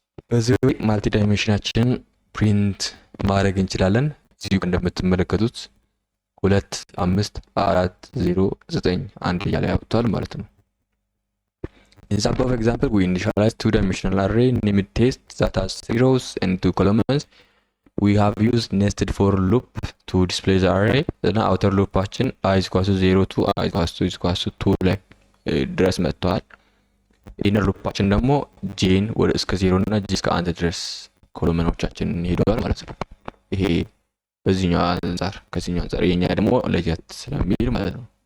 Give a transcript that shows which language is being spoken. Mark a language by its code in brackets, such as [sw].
[am] በዚህ ወይ ማልቲ ዳይሜንሽናችንን ፕሪንት ማድረግ እንችላለን። እዚሁ እንደምትመለከቱት 2 5 4 0 9 1 እያለ ያወጣል ማለት ነው። [en] In the above example, we initialize two-dimensional array named test that has 3 rows and 2 columns. We have used nested for loop to display the array. Then outer loop action I is equal to 0 to I is equal to 2 [am] ላይ ድረስ መጥቷል። ኢነር ሉፕ አችን ደግሞ ጄን ወደ እስከ 0 እና ጄ እስከ 1 ድረስ ኮሎመኖቻችን ሄደዋል ማለት ነው። ይሄ በዚህኛው አንፃር ከዚህኛው አንፃር የኛ ደግሞ ለየት ስለሚል ማለት ነው።